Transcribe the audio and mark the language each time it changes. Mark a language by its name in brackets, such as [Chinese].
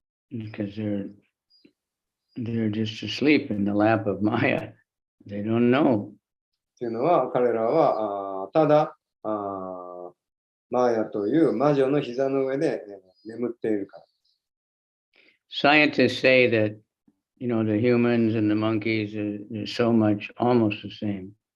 [English] Because they're just asleep in the lap of Maya. They don't know. [Japanese] っていうのは彼らはただマーヤという魔女の膝の上で眠っているから。 [English] Scientists say that, you know, the humans and the monkeys is so much almost the same.